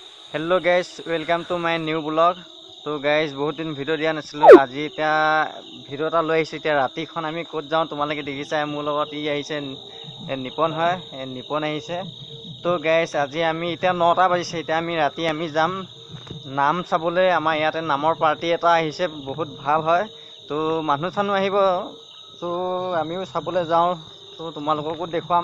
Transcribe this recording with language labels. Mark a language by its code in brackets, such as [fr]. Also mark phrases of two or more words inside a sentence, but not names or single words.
[en] hello guys welcome to my new blog. [as] তো গাইজ বহুত দিন ভিডিঅ' দিয়া नाছিলোঁ আজি এতিয়া ভিডিও এটা লৈ আহিছোঁ। এতিয়া ৰাতিখন আমি ক'ত যাওঁ তোমালোকে দেখিছাই, মোৰ লগত ই আহিছে নিপন হয়, নিপন আহিছে। তো গাইস আজি আমি এতিয়া 9টা বাজিছে, এতিয়া আমি ৰাতি যাম নাম চাবলৈ। আমাৰ ইয়াতে নামৰ পাৰ্টি এটা আহিছে, বহুত ভাল হয়। তো মানুহ চানুহ আহিব, তো আমিও চাবলৈ যাওঁ, তো তোমালোককো দেখুৱাম।